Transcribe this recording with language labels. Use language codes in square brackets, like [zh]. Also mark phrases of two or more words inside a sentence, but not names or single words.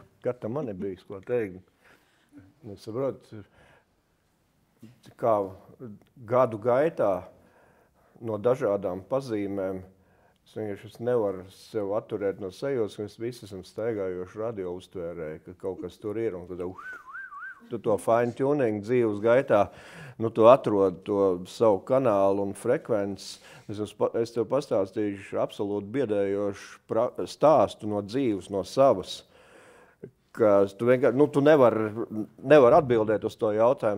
[lv] Kad tam man nebija ko teikt. Saprot, kā gadu gaitā no dažādām pazīmēm es nevaru sev atturēt no sajūtas, ka mēs visi esam staigājoši radio uztvērēji, ka kaut kas tur ir, un tad tu to [en] fine tuning [lv] dzīves gaitā, tu atrod to savu kanālu un frekvences. Es tev pastāstīšu absolūti biedējošu stāstu no dzīves, no savas, ka tu vienkārši, tu nevar atbildēt uz to jautājumu.